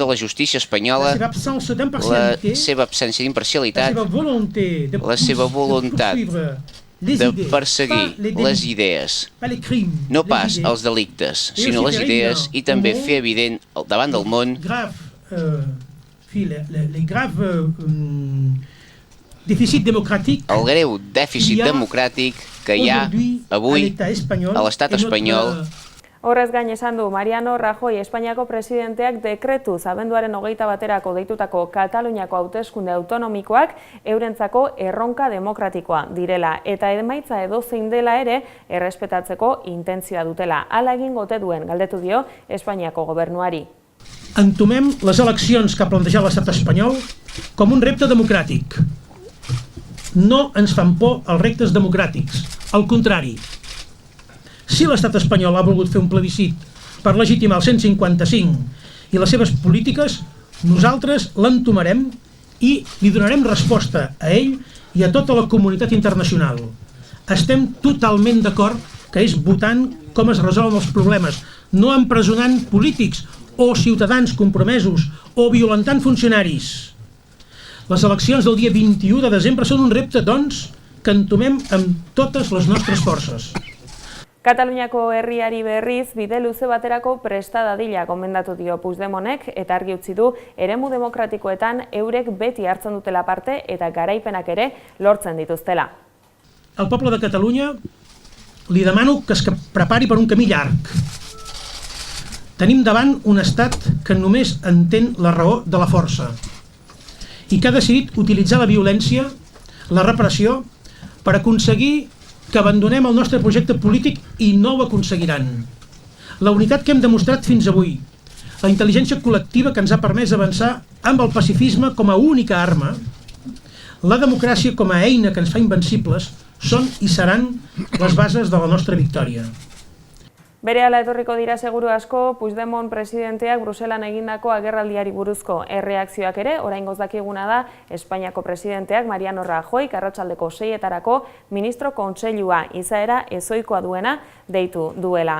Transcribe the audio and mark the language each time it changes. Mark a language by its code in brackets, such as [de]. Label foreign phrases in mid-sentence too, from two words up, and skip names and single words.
[ca] la justícia espanyola, la seva absència d'imparcialitat, la seva voluntat de perseguir les idees, no pas els delictes, sinó les idees, i també fer evident davant del món el greu dèficit democràtic que hi ha avui a l'estat espanyol. [eu] Horrez gain esan du Mariano Rajoy Espainiako presidenteak dekretuz abenduaren 21 deitutako Kataluniako hauteskunde autonomikoak eurentzako erronka demokratikoa direla eta emaitza edozein dela ere errespetatzeko intentzioa dutela. Hala egingo ote duen galdetu dio Espainiako gobernuari. [ca] Entomem les eleccions que ha plantejat l'estat espanyol com un repte democràtic. No ens fan por els reptes democràtics, al contrari. Si l'estat espanyol ha volgut fer un plebiscit per legitimar el 155 i les seves polítiques, nosaltres l'entomarem i li donarem resposta a ell i a tota la comunitat internacional. Estem totalment d'acord que és votant com es resolen els problemes, no empresonant polítics o ciutadans compromesos o violentant funcionaris. Les eleccions del dia 21 de desembre són un repte, doncs, que entomem amb totes les nostres forces. [eu] Kataluniako herriari berriz bide luze baterako presta dadila gomendatu dio Puigdemontek eta argi utzi du eremu demokratikoetan eurek beti hartzen dutela parte eta garaipenak ere lortzen dituztela. [ca] Al poble de Catalunya li demano que es prepari per un camí llarg. Tenim davant un estat que només entén la raó de la força i que ha decidit utilitzar la violència, la repressió, per aconseguir que abandonem el nostre projecte polític i no ho aconseguiran. La unitat que hem demostrat fins avui, la intel·ligència col·lectiva que ens ha permès avançar amb el pacifisme com a única arma, la democràcia com a eina que ens fa invencibles, són i seran les bases de la nostra victòria. [eu] Berehala etorriko dira seguru asko Puigdemont presidenteak Bruselan egindako agerraldiari buruzko erreakzioak ere, oraingoz dakiguna da Espainiako presidenteak Mariano Rajoy arratsaldeko 6etarako ministro kontseilua izaera ezohikoa duena deitu duela.